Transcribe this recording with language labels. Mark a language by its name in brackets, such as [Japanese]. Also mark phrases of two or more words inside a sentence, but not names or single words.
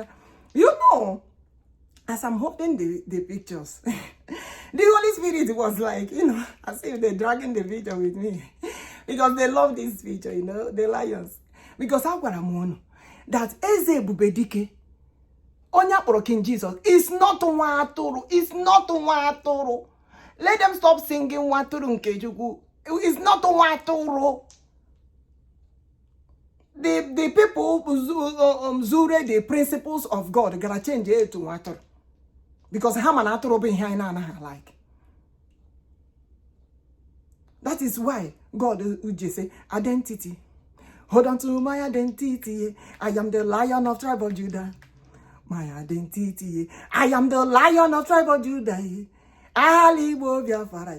[English] You know, as I'm holding the pictures, the Holy Spirit was like, as if they're dragging the picture with me. Because they love this picture, the lions. Because how could I know that EBUBEDIKE, [Igbo] Onya kpọrọ [English] King Jesus, is not [Igbo] nwa atụrụ. [English] It's not [Igbo] nwa atụrụ. [English] Let them stop singing [Igbo] nwa atụrụ nke Chukwu. [English] It's not [Igbo] nwa atụrụ. [English] The people zure the principles of God gotta change it to [Igbo] nwa atụrụ. Because ha ma na atụrụ bụ ihe anyị na-anaghị like. [English] That is why God would just say, identity. Hold on to my identity. I am the Lion of tribe of Judah. My identity. I am the Lion of tribe of Judah. IGBO-BIAFRANS.